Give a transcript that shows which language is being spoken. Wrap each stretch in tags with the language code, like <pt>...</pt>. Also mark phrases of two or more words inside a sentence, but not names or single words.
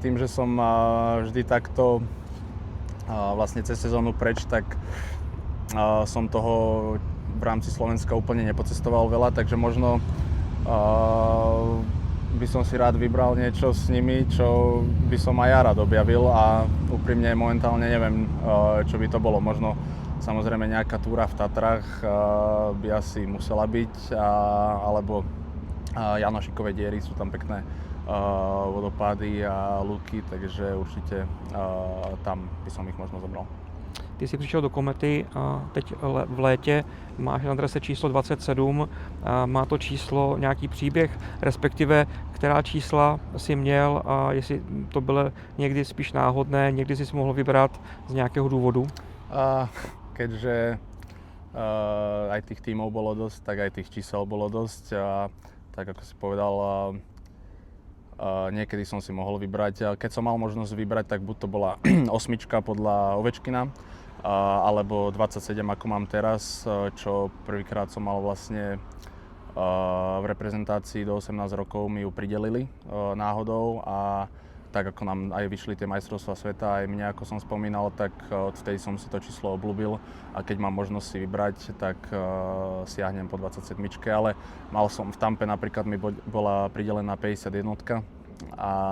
<sk>Tým, že som vždy takto vlastne cez sezónu preč, tak som toho v rámci Slovenska úplne nepocestoval veľa, takže možno by som si rád vybral niečo s nimi, čo by som aj ja rád objavil a úprimne momentálne neviem, čo by to bolo. Možno samozrejme nejaká túra v Tatrách by asi musela byť, alebo Janošikové diery, sú tam pekné vodopády a luky, takže určite tam by som ich možno zobral.</sk> <cs>Ty jsi přišel do Komety a teď v létě máš na adrese číslo 27. Má to číslo nějaký příběh, respektive která čísla si měl a jestli to bylo někdy spíš náhodné, někdy si mohl vybrat z nějakého důvodu?</cs> <sk>Keďže aj tých tímov bolo dosť, tak aj tých čísel bolo dosť. Tak ako si povedal, niekedy som si mohol vybrať. Keď som mal možnosť vybrať, tak buď to bola 8 podľa Ovečkina, alebo 27 ako mám teraz, čo prvýkrát som mal vlastne v reprezentácii do 18 rokov mi ju pridelili náhodou a tak ako nám aj vyšli tie majstrovstvá sveta, aj mne ako som spomínal, tak odtedy som si to číslo obľúbil a keď mám možnosť si vybrať, tak siahnem po 27, ale mal som v Tampe napríklad mi bola pridelená 51 a</sk>